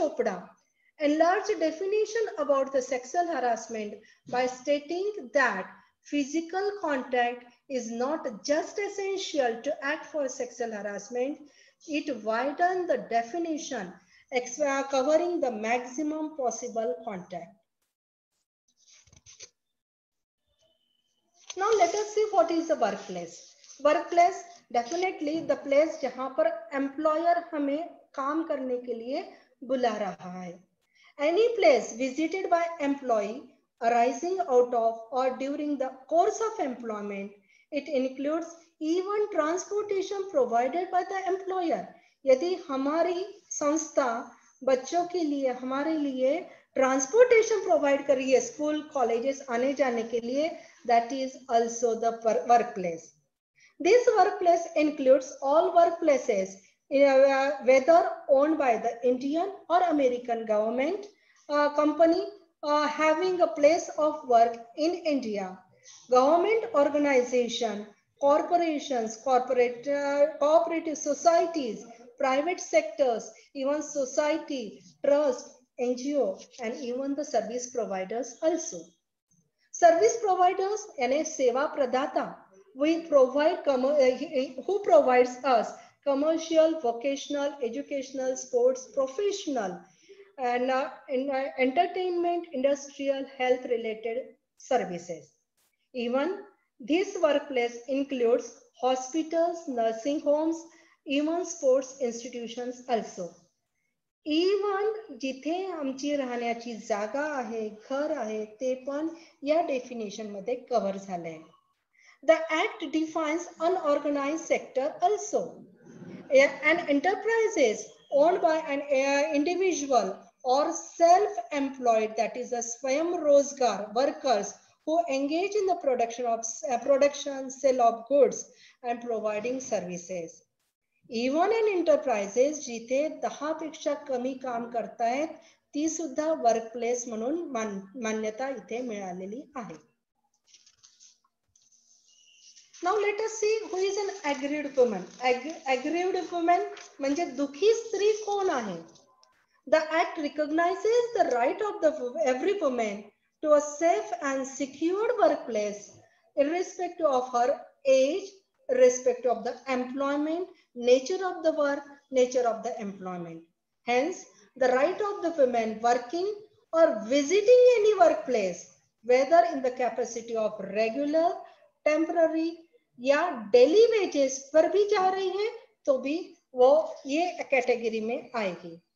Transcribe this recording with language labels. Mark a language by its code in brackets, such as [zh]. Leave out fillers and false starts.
[en] Chopra, enlarged definition about the sexual harassment by stating that physical contact is not just essential to act for sexual harassment. It widened the definition, covering the maximum possible contact. Now let us see what is the workplace. Workplace, [hi] definitely the place जहां per employer हमें काम करने के लिए बुला रहा है. [en] Any place visited by employee arising out of or during the course of employment, it includes even transportation provided by the employer. [hi] यदि हमारी संस्था बच्चों के लिए हमारे लिए ट्रांसपोर्टेशन प्रोवाइड कर रही है स्कूल कॉलेजेस आने जाने के लिए, [en] that is also the workplace. This workplace includes all workplaces, whether owned by the Indian or American government company having a place of work in India. Government organization, corporations, cooperative societies, private sectors, even society, trust, NGO, and even the service providers also. Service providers [hi] यानी सेवा प्रदाता, [en] we provide who provides us commercial, vocational, educational, sports, professional, and entertainment, industrial, health related services. Even this workplace includes hospitals, nursing homes, even sports institutions also. [mr] Even जिथे आमची राहण्याची जागा आहे, घर आहे, ते पण या डेफिनेशन मध्ये कव्हर झालंय. [en] The act defines unorganized sector also. An enterprises owned by an individual or self-employed, that is a Swayam Rozgar workers who engage in the production, sale of goods and providing services. Even an enterprises [mr] जिथे 10 पेक्षा कमी काम करतायत ती सुद्धा workplace म्हणून मान्यता इथे मिळालेली आहे. [en] Now let us see who is an aggrieved woman. [mr] Aggrieved woman म्हणजे दुखी स्त्री कोण आहे? [en] The act recognizes the right of every woman to a safe and secured workplace, irrespective of her age, irrespective of the employment, nature of the work, nature of the employment. Hence, the right of the women working or visiting any workplace, whether in the capacity of regular, temporary [hi] या daily wages पर भी जा रही है तो भी वो ये कैटेगरी में आएगी.